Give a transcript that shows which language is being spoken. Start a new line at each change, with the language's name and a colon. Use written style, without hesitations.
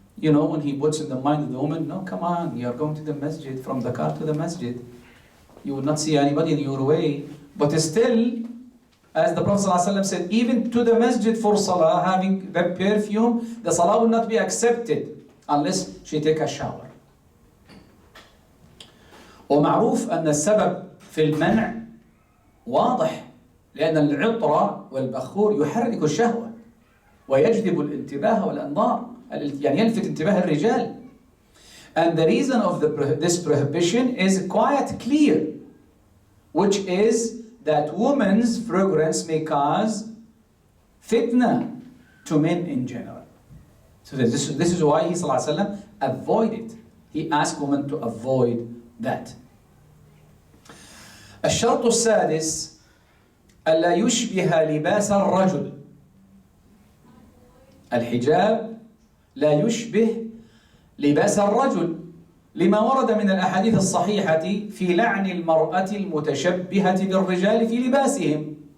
English: You know, when he puts in the mind of the woman, no, come on, you are going to the masjid, from the car to the masjid. You will not see anybody in your way. But still, as the Prophet ﷺ said, even to the masjid for salah, having the perfume, the salah will not be accepted unless she take a shower.
Arabic: ومعروف أن السبب في المنع واضح، لأن العطر والبخور يحرك الشهوة ويجذب الانتباه والأنظار، يعني يلفت انتباه الرجال.
English: And the reason of this prohibition is quite clear, which is that women's fragrance may cause fitna to men in general. So this is why he sallallahu alaihi wasallam avoided. He asked women to avoid that.
Arabic: الشرط السادس ألا يشبه لباس الرجل. الحجاب لا يشبه لباس الرجل. لما ورد من الأحاديث الصحيحة في لعن المرأة المتشبهة بالرجال في لباسهم.